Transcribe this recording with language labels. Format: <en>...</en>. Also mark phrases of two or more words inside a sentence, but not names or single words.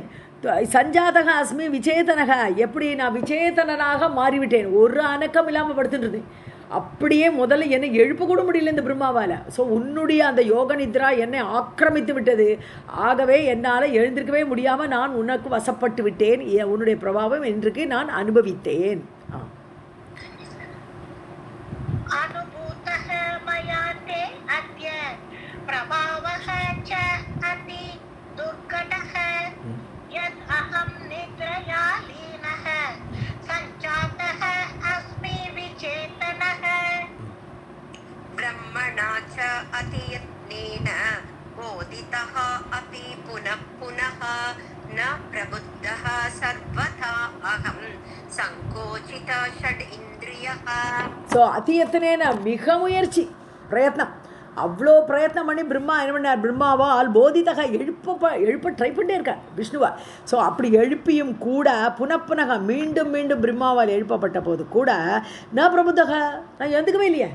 <sa>सञ्जातः अस्मि विचेतनः,</sa> <ta>எப்படி நான் விச்சேதனனாக மாறிவிட்டேன், ஒரு அணக்கம் இல்லாமல் படுத்துட்டுருந்தேன். அப்படியே முதல்ல என்னை எழுப்ப கூட முடியல இந்த பிரம்மாவால். ஸோ உன்னுடைய அந்த யோக நித்ரா என்னை ஆக்கிரமித்து விட்டது. ஆகவே என்னால் எழுந்திருக்கவே முடியாமல் நான் உனக்கு வசப்பட்டு விட்டேன். உன்னுடைய பிரபாவம் இன்றைக்கு நான் அனுபவித்தேன்.</ta> <sa>अनुभूतः मया ते अद्य प्रभावः च अति दुर्घटः यद् अहं निद्रया लीनः सञ्जातः अस्मि विचेतनः ब्रह्मणा च अतियत्नेन बोधितः अपि पुनः पुनः न प्रबुद्धः सर्वथा अहं संकोचित षड् इन्द्रियः.</sa> <ta>ஸோ அத்தியத்தனேன மிக முயற்சி பிரயத்னம், அவ்வளோ பிரயத்னம் பண்ணி பிரம்மா என்ன பண்ணார், பிரம்மாவால் போதிதக எழுப்ப ட்ரை பண்ணிட்டே இருக்கார் விஷ்ணுவா. ஸோ அப்படி எழுப்பியும் கூட</ta> <sa>पुनः पुनः</sa> <ta>மீண்டும் மீண்டும் பிரம்மாவால் எழுப்பப்பட்ட போது கூட நான் பிரபுத்தக, நான் எழுந்துக்கவே இல்லையே.</ta>